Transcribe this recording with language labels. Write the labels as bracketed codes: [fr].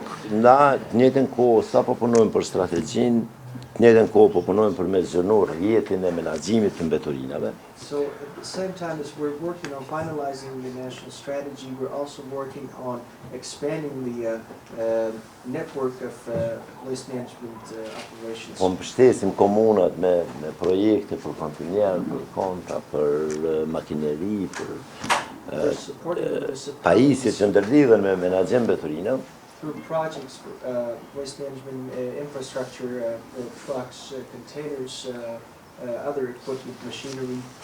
[sq] Na të njëjtën kohë sa po punojmë për strategjinë, të njëjtën kohë po punojmë për me zgjenuar rrjetin e menaxhimit të mbeturinave. [en] So at the same time as we're working on finalizing the national strategy, we're also working on expanding the network of waste management operations. [sq] Po mbështesim komunat me projekte për kontinjer, për konta, për makineri, për [en] We're supporting the municipalities [sq] pajisje që ndërlidhen me menaxhim mbeturinave. [en] through projects for waste management infrastructure, trucks, containers, other equipment, machinery.